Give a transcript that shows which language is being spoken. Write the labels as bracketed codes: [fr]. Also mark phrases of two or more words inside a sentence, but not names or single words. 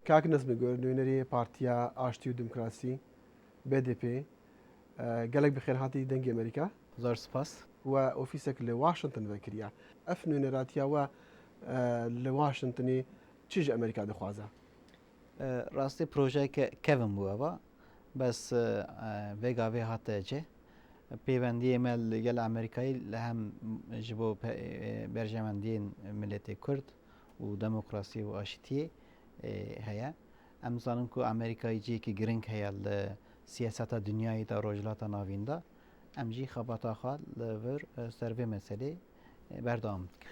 [ku] کاک نەزمە گۆر نوێنەری پارتیا ئاشتی و دموکراسی BDP gelek bi xêrhatî dengê Amerîka [ckb] زۆر سپاس [ku] و ofîsek li Washington vekiriye. Ev nûneratiya we li Washingtonê çi ji Amerîka dixwaze? ڕاستی پرۆژەیەکە کەڤم بووەوە بەس vêgavê hate cê pêwendiyê me li gel Amerîkayî li hem ji bo berjemendiyên milletê Kurd û demokrasî û aşîtiyê heye. Em zanin ku Amerîkayî ciyekî giring heye li siyaseta dünyayê da rojhilata navîn da em jî xebata xwe li vir ser vê meselê berdewam dikin.